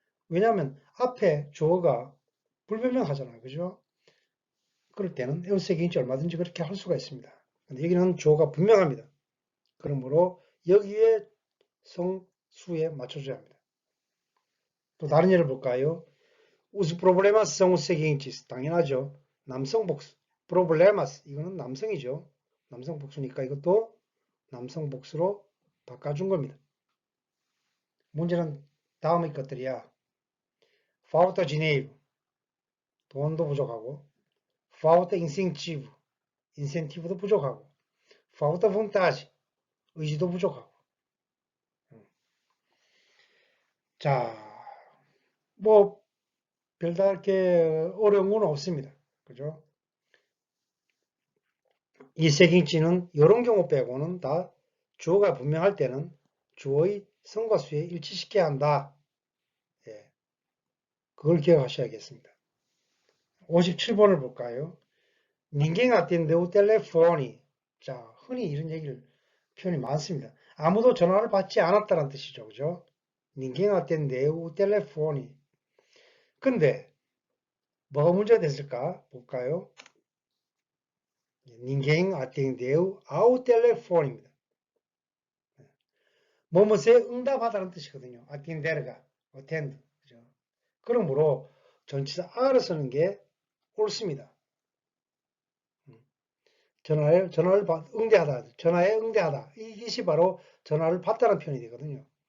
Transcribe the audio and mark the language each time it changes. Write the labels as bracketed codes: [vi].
[ko] 왜냐하면 앞에 주어가 불분명하잖아요. 그죠? 그럴 때는 에우세깅치 얼마든지 그렇게 할 수가 있습니다. 근데 여기는 주어가 분명합니다. 그러므로 여기에 성수에 맞춰줘야 합니다. 또 다른 예를 볼까요? [pt] Os problemas são os seguintes. [ko] 당연하죠. 남성 복수. problemas 이거는 남성이죠. 남성 복수니까 이것도 남성 복수로 바꿔준 겁니다. 문제는 다음의 것들이야. [pt] falta dinheiro. [ko] 돈도 부족하고 [pt] falta incentivo. [ko] incentive도 부족하고 [pt] falta vontade. [ko] 의지도 부족하고. 자, 뭐 별다르게 어려운 건 없습니다. 그죠? 이 색인치는 이런 경우 빼고는 다 주어가 분명할 때는 주어의 성과 수에 일치시켜야 한다. 예, 그걸 기억하셔야겠습니다. 57번을 볼까요? [pt] Ninguém atendeu o telefone. [ko] 자, 흔히 이런 얘기를 표현이 많습니다. 아무도 전화를 받지 않았다는 뜻이죠. 그죠? [pt] Ninguém atendeu o telefone. [ko] 근데 뭐가 문제가 됐을까? 볼까요? [pt] Ninguém atendeu ao telefone입니다. [ko] 뭐뭐에 응답하다는 뜻이거든요. atender가, attend. 그죠? 그러므로 전치사 R을 쓰는 게 옳습니다. 전화를 응대하다, 전화에 응대하다. 이것이 바로 전화를 받다는 표현이 되거든요.